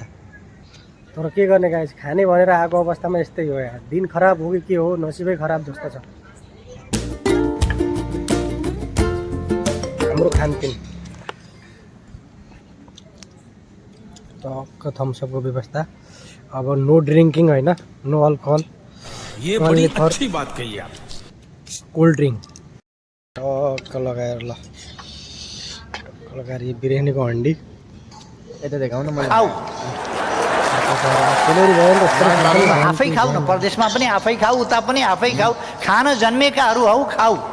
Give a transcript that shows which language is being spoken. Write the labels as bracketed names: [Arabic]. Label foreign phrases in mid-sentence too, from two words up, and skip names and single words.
[Nepali] तर के गर्ने गाइस खाने भनेर आएको अवस्थामा यस्तै हो यार। दिन खराब हो कि के हो नसिबै खराब जस्तो छ हाम्रो खानपिन। टक्क थम्सअपको व्यवस्था अब [English] no drinking [Nepali] होइन [English] no alcohol. [Hindi] ये बड़ी अच्छी बात कही आप। [English] cold drink [Nepali] टक्क लगाएर ल टक्क लगाएर यो बिरयानीको हन्डी यता देखाउन मैले आफै खाऊ न। परदेशमा पनि आफै खाऊ उता पनि आफै खाऊ। खान जन्मेकाहरू हौ खाऊ।